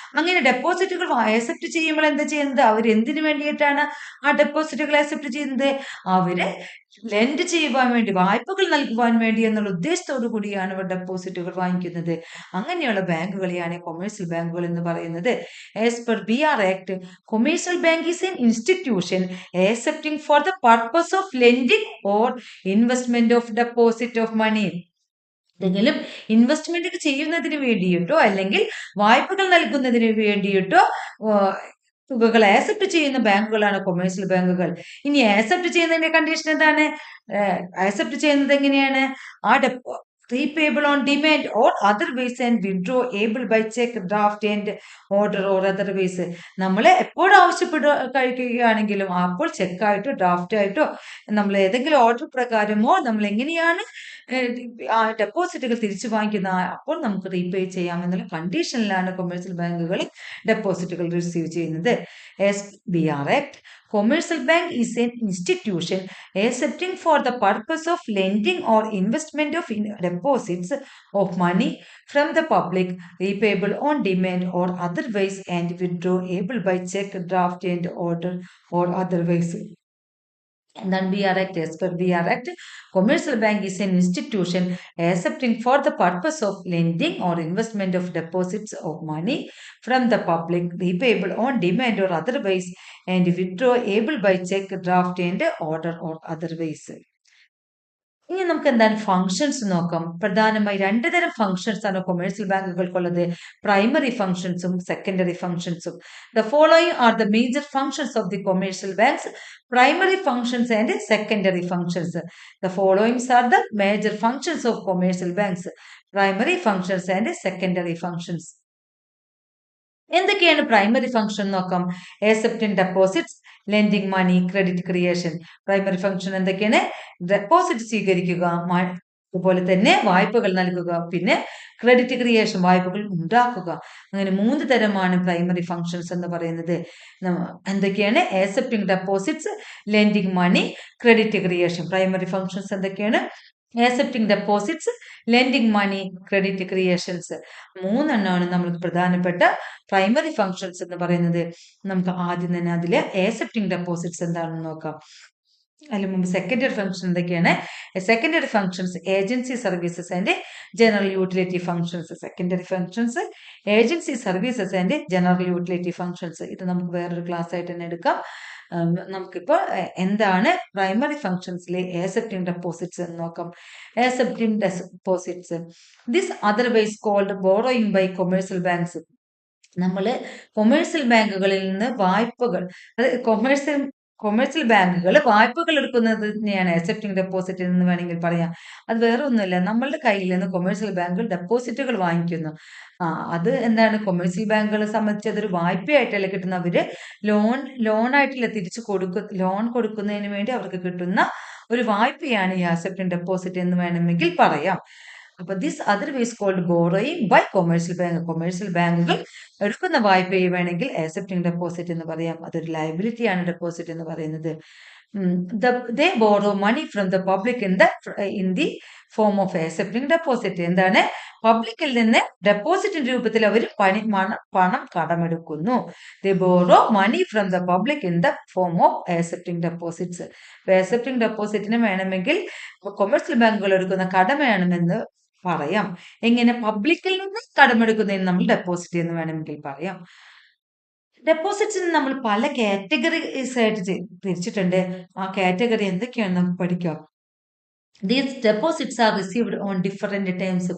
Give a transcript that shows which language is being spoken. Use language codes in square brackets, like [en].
[ml] അങ്ങനെ ഡെപ്പോസിറ്റുകൾ അക്സെപ്റ്റ് ചെയ്യുമ്പോൾ എന്താ ചെയ്യുന്നത്? അവർ എന്തിനു വേണ്ടിയിട്ടാണ് ആ ഡെപ്പോസിറ്റുകൾ അക്സെപ്റ്റ് ചെയ്യുന്നത്? അവര് ലെൻഡ് ചെയ്യുവാൻ വേണ്ടി, വായ്പകൾ നൽകുവാൻ വേണ്ടി എന്നുള്ള ഉദ്ദേശത്തോടു കൂടിയാണ് അവർ ഡെപ്പോസിറ്റുകൾ വാങ്ങിക്കുന്നത്. അങ്ങനെയുള്ള ബാങ്കുകളെയാണ് കൊമേഴ്സ്യൽ ബാങ്കുകൾ എന്ന് പറയുന്നത്. [en] As per BR act, commercial bank is an institution accepting for the purpose of lending or investment of deposit of money. [ml] എന്തെങ്കിലും ഇൻവെസ്റ്റ്മെന്റ് ചെയ്യുന്നതിന് വേണ്ടിയിട്ടോ അല്ലെങ്കിൽ വായ്പകൾ നൽകുന്നതിന് വേണ്ടിയിട്ടോ തുകകൾ ആക്സെപ്റ്റ് ചെയ്യുന്ന ബാങ്കുകളാണ് കൊമേഴ്സ്യൽ ബാങ്കുകൾ. ഇനി ആക്സെപ്റ്റ് ചെയ്യുന്നതിന്റെ കണ്ടീഷൻ എന്താണ്? ആക്സെപ്റ്റ് ചെയ്യുന്നത് എങ്ങനെയാണ്? [en] ആ repayable on demand or otherwise and withdrawable by cheque, draft and order or otherwise. [ml] നമ്മൾ എപ്പോൾ കഴിക്കുകയാണെങ്കിലും അപ്പോൾ ചെക്കായിട്ടോ ഡ്രാഫ്റ്റ് ആയിട്ടോ നമ്മൾ ഏതെങ്കിലും ഓർഡർ പ്രകാരമോ നമ്മൾ എങ്ങനെയാണ് ആ ഡെപ്പോസിറ്റുകൾ തിരിച്ചു വാങ്ങിക്കുന്ന, അപ്പോൾ നമുക്ക് റീപേ ചെയ്യാമെന്നുള്ള കണ്ടീഷനിലാണ് കൊമേഴ്സ്യൽ ബാങ്കുകൾ ഡെപ്പോസിറ്റുകൾ റിസീവ് ചെയ്യുന്നത്. [en] BR ആക്ട്, commercial bank is an institution accepting for the purpose of lending or investment of deposits of money from the public, repayable on demand or otherwise, and withdrawable by check, draft and order or otherwise. And then BR Act, as per BR Act, commercial bank is an institution accepting for the purpose of lending or investment of deposits of money from the public, repayable on demand or otherwise, and withdrawable by check, draft and order or otherwise. [ml] ഇനി നമുക്ക് എന്താണ് functions നോക്കാം. പ്രധാനമായി 2 തരം functions ആണ് commercial ബാങ്കുകൾക്കുള്ളത്, primary ഫങ്ഷൻസും secondary ഫങ്ഷൻസും. [en] The following are the major functions of the commercial banks, primary functions and secondary functions. The following are the major functions of commercial banks, primary functions and secondary functions. [ml] എന്തൊക്കെയാണ് primary function നോക്കാം. [en] accepting deposits, lending money, credit creation. [ml] Primary function എന്തൊക്കെയാണ്? Deposit സ്വീകരിക്കുക, അതുപോലെ തന്നെ വായ്പകൾ നൽകുക, പിന്നെ credit creation, വായ്പകൾ ഉണ്ടാക്കുക. അങ്ങനെ 3 തരമാണ് പ്രൈമറി ഫങ്ഷൻസ് എന്ന് പറയുന്നത്. എന്തൊക്കെയാണ്? [en] accepting deposits, lending money, credit creation. [ml] Primary functions എന്തൊക്കെയാണ്? [en] accepting deposits, lending money, credit creations. [ml] 3 എണ്ണമാണ് നമ്മൾക്ക് പ്രധാനപ്പെട്ട പ്രൈമറി ഫങ്ഷൻസ് എന്ന് പറയുന്നത്. നമുക്ക് ആദ്യം തന്നെ അതിലെ accepting deposits എന്താണെന്ന് നോക്കാം. അതിന് മുമ്പ് സെക്കൻഡറി ഫംഗ്ഷൻ എന്തൊക്കെയാണ്? [en] Secondary functions agency services and general utility functions. Secondary functions agency services and general utility functions. [ml] ഇത് നമുക്ക് വേറൊരു ക്ലാസ് ആയിട്ട് തന്നെ എടുക്കാം. നമുക്കിപ്പോൾ എന്താണ് പ്രൈമറി ഫംഗ്ഷൻസിലെ accepting deposits എന്ന് നോക്കാം. [en] accepting deposits, this otherwise called borrowing by commercial banks. [ml] നമ്മൾ കൊമേഴ്സ്യൽ ബാങ്കുകളിൽ നിന്ന് വായ്പകൾ, അതായത് കൊമേഴ്സ്യൽ ബാങ്കുകൾ വായ്പകൾ എടുക്കുന്നതിനെയാണ് accepting deposit എന്ന് വേണമെങ്കിൽ പറയാം. അത് വേറെ ഒന്നുമില്ല, നമ്മളുടെ കയ്യിൽ നിന്ന് കൊമേഴ്സ്യൽ ബാങ്കുകൾ ഡെപ്പോസിറ്റുകൾ വാങ്ങിക്കുന്നു. അത് എന്താണ്? കൊമേഴ്സ്യൽ ബാങ്കുകളെ സംബന്ധിച്ച് അതൊരു വായ്പയായിട്ടല്ല കിട്ടുന്ന, അവര് ലോണായിട്ടില്ല തിരിച്ചു ലോൺ കൊടുക്കുന്നതിന് വേണ്ടി അവർക്ക് കിട്ടുന്ന ഒരു വായ്പയാണ് ഈ accepting deposit എന്ന് വേണമെങ്കിൽ പറയാം. അപ്പൊ [en] This otherwise called borrowing by commercial bank. [ml] Commercial ബാങ്കുകൾ എടുക്കുന്ന വായ്പയെ വേണമെങ്കിൽ accepting deposit എന്ന് പറയാം. അതൊരു ലയബിലിറ്റിയാണ് ഡെപ്പോസിറ്റ് എന്ന് പറയുന്നത്. [en] they borrow money from the public in the form of accepting deposit. [ml] എന്താണ്? പബ്ലിക്കിൽ നിന്ന് ഡെപ്പോസിറ്റിന്റെ രൂപത്തിൽ അവർ പണം കടമെടുക്കുന്നു. [en] They borrow money from the public in the form of accepting deposits. [ml] accepting depositന് വേണമെങ്കിൽ കൊമേഴ്സ്യൽ ബാങ്കുകൾ എടുക്കുന്ന കടമയാണെന്ന് പറയാം. എങ്ങനെ? പബ്ലിക്കിൽ നിന്ന് കടമെടുക്കുന്നതിന് നമ്മൾ ഡെപ്പോസിറ്റ് എന്ന് വേണമെങ്കിൽ പറയാം. ഡെപ്പോസിറ്റ്സിന് നമ്മൾ പല കാറ്റഗറീസ് ആയിട്ട് തിരിച്ചിട്ടുണ്ട്. ആ കാറ്റഗറി എന്തൊക്കെയാണെന്ന് നമുക്ക് പഠിക്കാം. [en] These deposits are received on different terms.